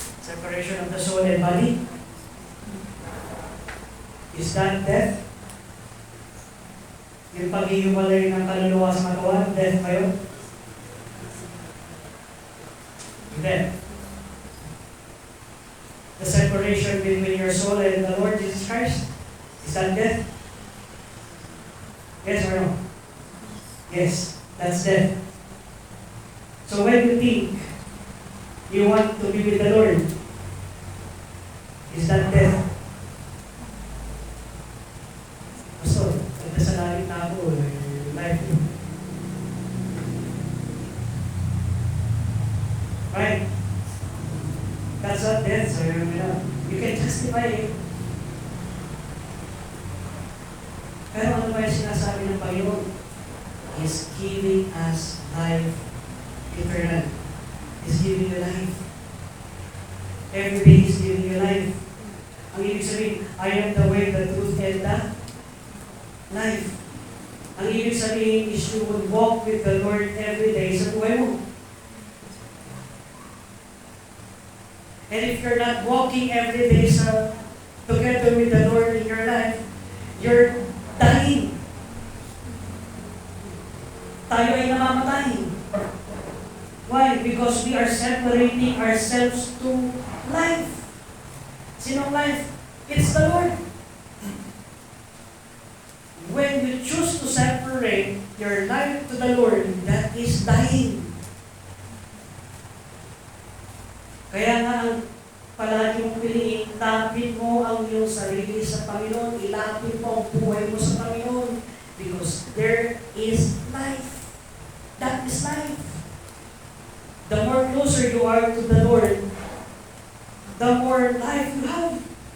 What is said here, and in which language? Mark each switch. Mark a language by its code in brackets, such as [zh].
[en] Separation of the soul and body. Is that death? [tl] Yung pag-iiwalay ng kaluluwa sa katawan, death ba yun? [en] Death. The separation between your soul and the Lord Jesus Christ, is that death? Yes or no? Yes, that's death. So when you think you want to be with the Lord, is that death? [tl] Pastor, sa langit na ako, life. [en] Right? That's not death, so you can justify it. [tl] Pero ano ba yung sinasabi ng Panginoon? [en] He's giving us life eternal. He's giving you life. Every day He's giving you life. [tl] Ang ibig sabihin, [en] I am the way, the truth, and the life. [tl] Ang ibig sabihin [en] is you would walk with the Lord every day [tl] sa buhay mo. [en] And if you're not walking every day together with the Lord in your life, you're dying. [tl] Tayo ay namamatay. [en] Why? Because we are separating ourselves to life. [tl] Sinong [en] life? It's the Lord. When you choose to separate your life to the Lord, that is dying. [tl] Kaya nga ang palagi mong piliin, lapit mo ang iyong sarili sa Panginoon, ilapit mo ang buhay mo sa Panginoon, [en] because there is life. That is life. The more closer you are to the Lord, the more life you have.